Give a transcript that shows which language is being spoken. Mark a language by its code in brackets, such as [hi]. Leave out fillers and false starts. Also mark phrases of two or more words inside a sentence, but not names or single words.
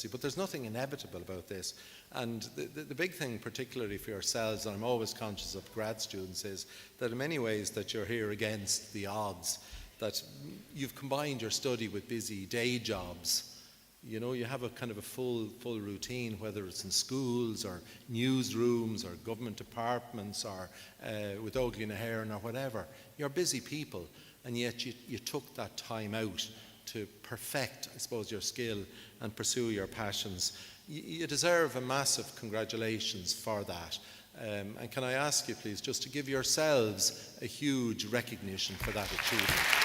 [en] But there's nothing inevitable about this. And the big thing, particularly for yourselves, and I'm always conscious of grad students, is that in many ways that you're here against the odds, that you've combined your study with busy day jobs. You know, you have a kind of a full routine, whether it's in schools or newsrooms or government departments or with Óglaigh na hÉireann or whatever. You're busy people, and yet you took that time out to perfect, I suppose, your skill and pursue your passions. You deserve a massive congratulations for that. And can I ask you, please, just to give yourselves a huge recognition for that achievement.